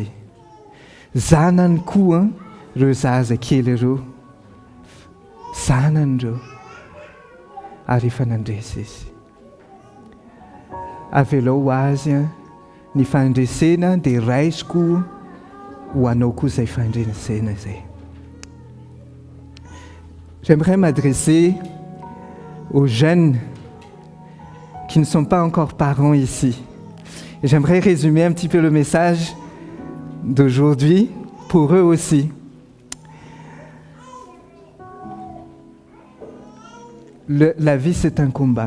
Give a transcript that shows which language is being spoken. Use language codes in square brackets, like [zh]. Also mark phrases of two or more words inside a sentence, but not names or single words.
[mg] Zanany koa ireo zaza kely ireo, zanany ireo, ary efa nandresy izy. Avelao azy ny fandresena dia raisiko ho anao koa izay fandresena izay. [fr] J'aimerais m'adresser aux jeunes qui ne sont pas encore parents ici. Et j'aimerais résumer un petit peu le message d'aujourd'hui pour eux aussi. La vie, c'est un combat.